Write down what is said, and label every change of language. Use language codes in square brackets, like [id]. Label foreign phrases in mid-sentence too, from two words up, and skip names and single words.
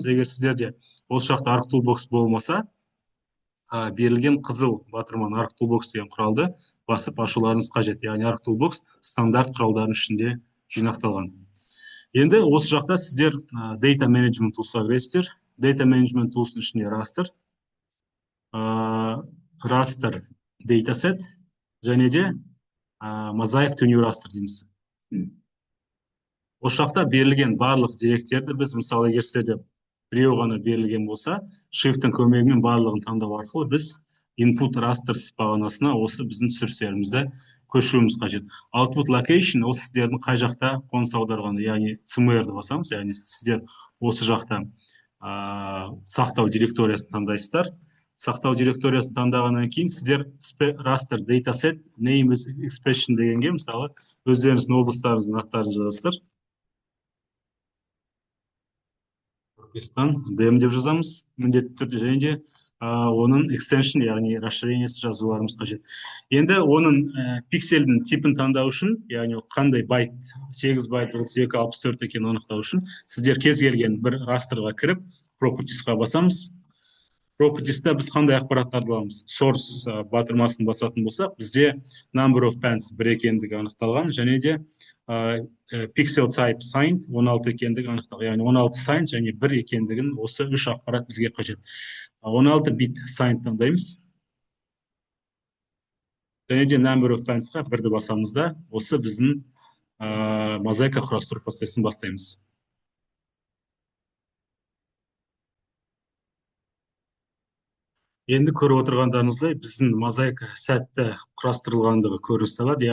[kk] Егер сіздерде осы жақта ArcToolbox болмаса, берілген қызыл батырман ArcToolbox деген құралды басып ашуларыңыз қажет. Яғни ArcToolbox стандарт құралдардың ішінде жинақталған. Енді осы жақта сіздер [en] Data Management Tools'a [kk] кіресіздер. [en] Data Management Tools'ың [kk] ішіне [en] raster dataset [kk] және де [en] mosaic to new raster [kk] дейміз. Осы жақта берілген барлық деректерді біз, мысалы, егер сіздерде біреу ғана берілген болса, Shift-ің көмегімен барлығын таңдау арқылы біз [en] input rasters [kk] бағанасына осы біздің түсірістерімізді көшіруіміз қажет. [en] Output location [kk] ол сіздердің қай жақта қоныс аударғаны, яғни CMR-ді басамыз, яғни сіздер осы жақта сақтау директориясын таңдайсыздар. Сақтау директориясын таңдағаннан кейін сіздер [en] raster dataset name expression [kk] дегенге, мысалы, өздеріңіздің облыстарыңыздың аттарын жазасыздар. DM деп жазамыз, міндетті түрде, және де оның extension, яғни расширениесі жазуларымыз қажет. Енді оның пиксельдің типін таңдау үшін, яғни қандай байт, 8 байт, 32, 64 екенін анықтау үшін, сіздер кез келген бір растрға кіріп, properties'қа басамыз. Properties'та біз қандай ақпараттарды аламыз? Source батырмасын басатын болсақ, бізде [en] number of bands [kk] 1 екендігі анықталған, және де [en] pixel type signed [kk] 16 екендігі анықталған. Яғни 16 signed және 1 екендігін осы 3 ақпарат бізге қажет. 16 бит signed таңдаймыз. Және де [en] number of bands'қа [kk] 1-ді басамыз да, осы біздің мозаика құрастыру процесін бастаймыз. Енді көріп отырғандарыңыздай біздің мозаика сәтті құрастырылғандығы көрініс табады.